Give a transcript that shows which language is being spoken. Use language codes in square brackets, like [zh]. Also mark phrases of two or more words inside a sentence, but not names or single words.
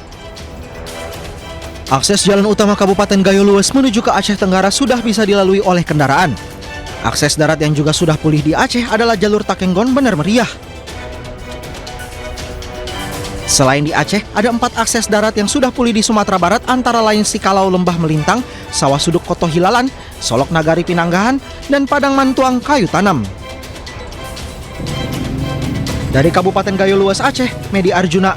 [id] Akses jalan utama Kabupaten Gayo Lues menuju ke Aceh Tenggara sudah bisa dilalui oleh kendaraan. Akses darat yang juga sudah pulih di Aceh adalah jalur Takenggon Benar Meriah. Selain di Aceh, ada 4 akses darat yang sudah pulih di Sumatera Barat, antara lain Sikalau Lembah Melintang, Sawah Suduk Koto Hilalan, Solok Nagari Pinanggahan, dan Padang Mantuang Kayu Tanam. Dari Kabupaten Gayo Lues Aceh, Medi Arjuna,